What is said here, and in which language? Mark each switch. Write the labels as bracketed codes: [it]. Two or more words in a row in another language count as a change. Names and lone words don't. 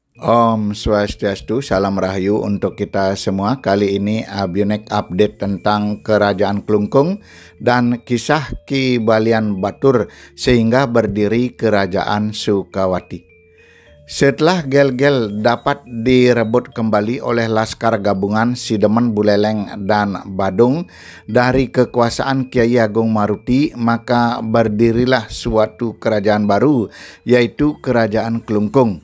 [id] Om Swastiastu, salam rahayu untuk kita semua. Kali ini Abionek update tentang Kerajaan Klungkung dan kisah Ki Balian Batur sehingga berdiri Kerajaan Sukawati. Setelah Gel-Gel dapat direbut kembali oleh Laskar Gabungan Sidemen Buleleng dan Badung dari kekuasaan Kiai Agung Maruti, maka berdirilah suatu kerajaan baru, yaitu Kerajaan Klungkung.